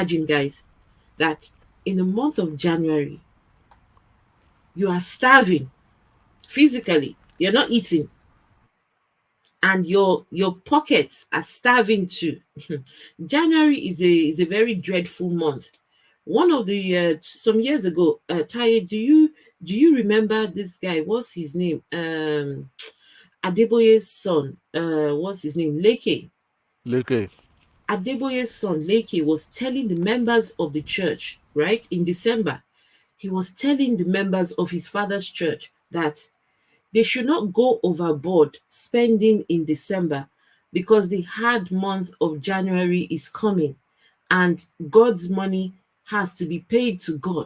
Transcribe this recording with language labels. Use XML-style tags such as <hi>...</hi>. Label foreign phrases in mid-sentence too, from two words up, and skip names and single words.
<en>imagine, guys, that in the month of January you are starving physically, you're not eating, and your pockets are starving too. January is a very dreadful month. One of the some years ago, Taye, do you remember this guy? What's his name? Adeboye's son. What's his name? Leke. Okay. Adeboye's son Leke was telling the members of the church, right, in December, he was telling the members of his father's church that they should not go overboard spending in December because the hard month of January is coming and God's money has to be paid to God.</en>